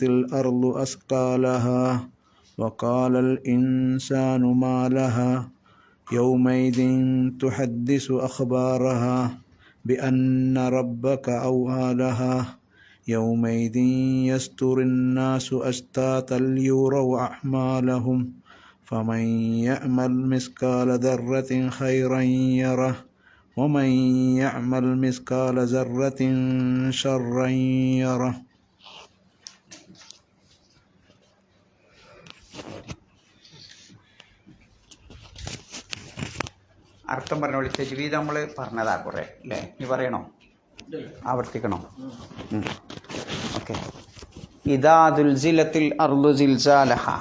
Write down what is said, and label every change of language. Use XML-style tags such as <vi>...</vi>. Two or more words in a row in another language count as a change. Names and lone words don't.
<ar>الأرض أثقالها وقال الإنسان ما لها يومئذ تحدث أخبارها بأن ربك أوحى لها يومئذ يصدر الناس أشتاتا ليروا أعمالهم فمن يعمل مثقال ذرة خيرا يره ومن يعمل مثقال ذرة شرا يره</ar> <ml>അർത്ഥം പറഞ്ഞോളി. തജ്വീദ് നമ്മൾ പറഞ്ഞതാ കുറേ അല്ലേ? ഇനി പറയണോ, ആവർത്തിക്കണോ?</ml> <ar>ഓക്കെ. إذا زلزلت الأرض زلزالها.</ar>